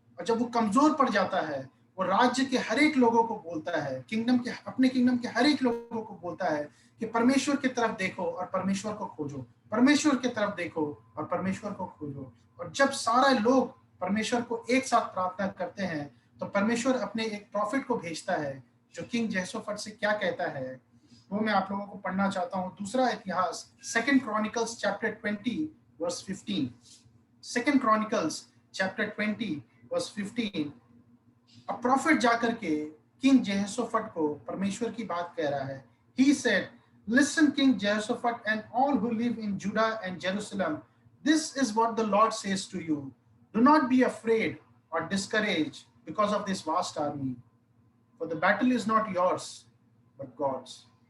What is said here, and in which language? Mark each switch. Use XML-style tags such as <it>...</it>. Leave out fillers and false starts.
<hi>और जब वो कमजोर पड़ जाता है, वो राज्य के हर एक लोगों को बोलता है, अपने किंगडम के हर एक लोगों को बोलता है कि परमेश्वर की तरफ देखो और परमेश्वर को खोजो, परमेश्वर की तरफ देखो और परमेश्वर को खोजो। और जब सारे लोग परमेश्वर को एक साथ प्रार्थना करते हैं तो परमेश्वर अपने एक प्रॉफिट को भेजता है, जो किंग जेहोशाफाट से क्या कहता है वो मैं आप लोगों को पढ़ना चाहता हूँ। दूसरा इतिहास</hi> <en>2 Chronicles chapter 20 verse 15। 2 Chronicles chapter 20 verse 15।</en> <hi>अब प्रॉफिट जाकर के किंग जेहोशाफाट को परमेश्वर की बात कह रहा है।</hi> <en>He said, listen King Jehoshaphat and all who live in Judah and Jerusalem, this is what the Lord says to you. Do not be afraid or discouraged because of this vast army, for the battle is not yours but God's.</en>